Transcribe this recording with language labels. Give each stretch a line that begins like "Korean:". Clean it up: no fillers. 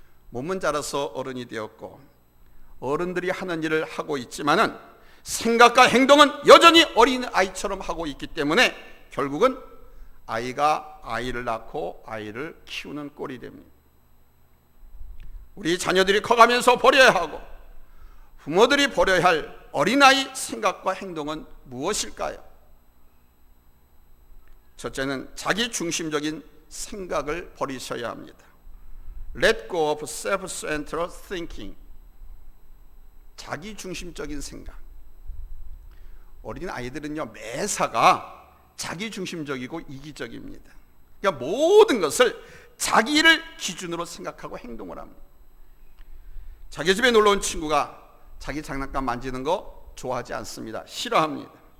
Korean: 몸은 자라서 어른이 되었고 어른들이 하는 일을 하고 있지만은 생각과 행동은 여전히 어린아이처럼 하고 있기 때문에 결국은 아이가 아이를 낳고 아이를 키우는 꼴이 됩니다. 우리 자녀들이 커가면서 버려야 하고 부모들이 버려야 할 어린아이 생각과 행동은 무엇일까요? 첫째는 자기 중심적인 생각을 버리셔야 합니다.
English: Let go of self-centered thinking.
Korean: 자기 중심적인 생각. 어린 아이들은요, 매사가 자기 중심적이고 이기적입니다. 그러니까 모든 것을 자기를 기준으로 생각하고 행동을 합니다. 자기 집에 놀러 온 친구가 자기 장난감 만지는 거 좋아하지 않습니다. 싫어합니다.